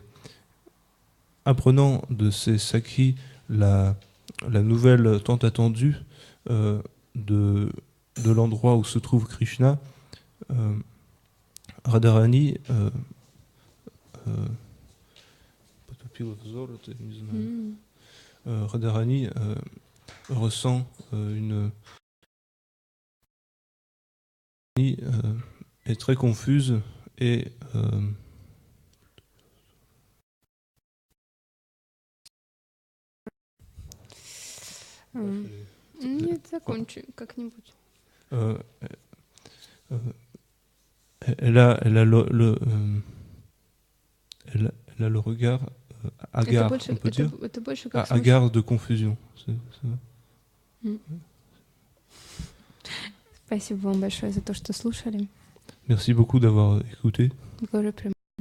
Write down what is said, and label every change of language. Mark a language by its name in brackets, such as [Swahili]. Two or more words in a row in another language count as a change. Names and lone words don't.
[French] Apprenant de ses sakhis la nouvelle tant attendue de l'endroit où se trouve Krishna, Radharani Radharani ressent est très confuse et [Russian] Нет, закончи как-нибудь. [French] Elle a le regard hagard, on peut dire, [Russian] Это больше как [French] hagard de confusion. [Russian] Спасибо вам большое за то, что слушали. [French] Merci beaucoup d'avoir écouté. [Russian] Гора